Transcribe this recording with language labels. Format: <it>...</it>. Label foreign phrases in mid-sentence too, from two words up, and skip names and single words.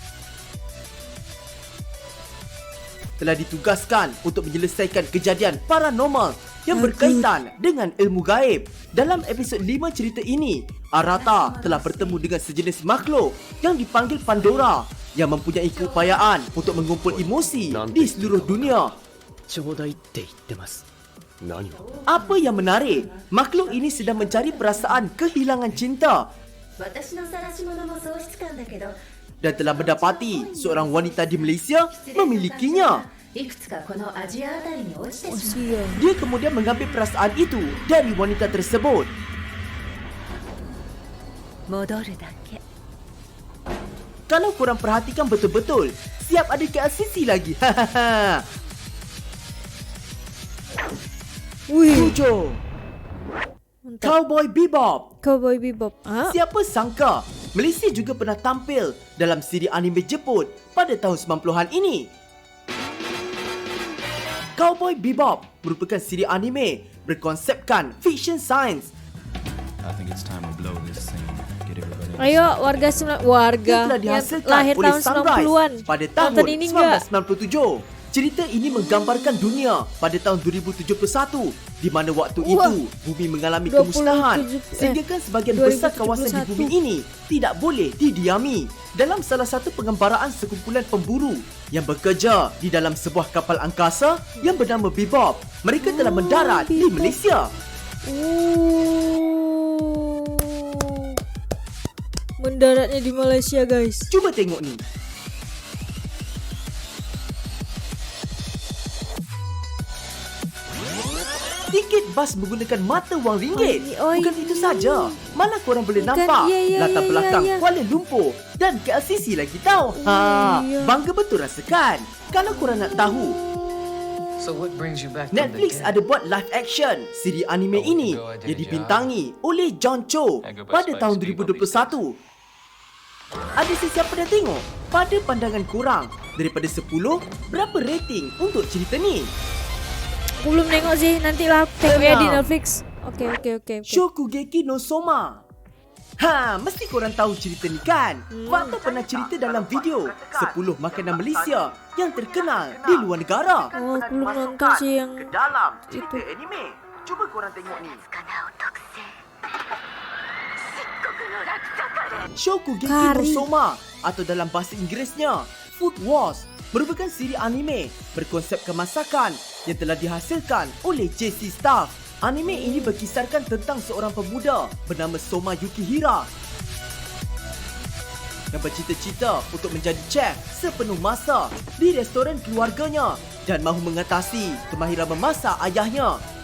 <ms>Telah ditugaskan untuk menyelesaikan kejadian paranormal yang berkaitan dengan ilmu gaib. Dalam episod 5 cerita ini, Arata telah bertemu dengan sejenis makhluk yang dipanggil Pandora yang mempunyai keupayaan untuk mengumpul emosi di seluruh dunia.</ms> <ja>ちょうだいって言ってます何を</ja> <ms>Apa yang menarik, makhluk ini sedang mencari perasaan kehilangan cinta</ms> <ja>私の晒し物も喪失感だけど</ja> <ms>dan telah mendapati seorang wanita di Malaysia memilikinya.</ms> <ja>いくつかこのアジアあたりに落ちて Oh, しまう</ja> <ms>sial. Dia kemudian mengambil perasaan itu dari wanita tersebut. 戻るだけ Kalau korang perhatikan betul-betul, siap ada KLCC lagi. Hahaha. Wih, 7.</ms> <id>mantap.</id> <ms>Cowboy Bebop. Cowboy Bebop. Ah, Siapa sangka Malaysia juga pernah tampil dalam siri anime Jepun pada tahun 90-an ini. Cowboy Bebop merupakan siri anime berkonsepkan</ms> <en>fiction science. I think it's time we blow this scene. Get everybody.</en> <id>ayo warga warga</id> <ms>Yang telah yang dihasilkan lahir oleh tahun Sunrise 90-an. pada tahun</ms> <id>Nonton ini enggak?</id> <ms>1997. Cerita ini menggambarkan dunia pada tahun 2071 di mana waktu Wah. itu bumi mengalami 27 kemusnahan sehingga sebagian besar kawasan di 2071. bumi ini tidak boleh didiami. Dalam salah satu pengembaraan sekumpulan pemburu yang bekerja di dalam sebuah kapal angkasa yang bernama Bebop, mereka telah mendarat di Bebop. Malaysia.</ms> <id>Mendaratnya di Malaysia, guys.</id> <ms>Cuba tengok ni. Tiket bas menggunakan mata wang ringgit. Oh, Bukan itu saja. Malah korang boleh Bukan, nampak ya, latar belakang ya. Kuala Lumpur dan KLCC lagi tau. ya. Bangga betul rasakan. Kalau korang nak tahu,</ms> <en>So what brings you back Netflix from the dead?</en> <ms>ada buat live action siri anime Oh, ini</ms> <en>no idea,</en> <ms>yang dibintangi oleh John Cho</ms> <en>I go by</en> <ms>pada</ms> <en>Spike</en> <ms>tahun</ms> <en>Spiegel</en> <ms>2021. Ada sesiapa dah tengok? Pada pandangan korang, daripada 10, berapa rating untuk cerita ni?</ms> <id>Aku belum nengok sih, nantilah aku tengok ya di</id> <ms>Tenang.</ms> <id>Netflix. Oke.</id> <ms>Shokugeki no Soma. Mesti korang tahu cerita ni kan? Fakta pernah cerita dalam video 10 makanan Malaysia yang terkenal di luar negara.</ms> <id>Oh, aku belum nonton sih yang</id> <ms>ke dalam cerita</ms> <id>itu.</id> <ms>anime. Cuba korang tengok ni. Shokugeki no Kari. Soma atau dalam bahasa Inggerisnya Food Wars merupakan siri anime berkonsepkan masakan yang telah dihasilkan oleh JC Staff. Anime ini berkisarkan tentang seorang pemuda bernama Soma Yukihira yang bercita-cita untuk menjadi chef sepenuh masa di restoran keluarganya dan mahu mengatasi kemahiran memasak ayahnya.</ms>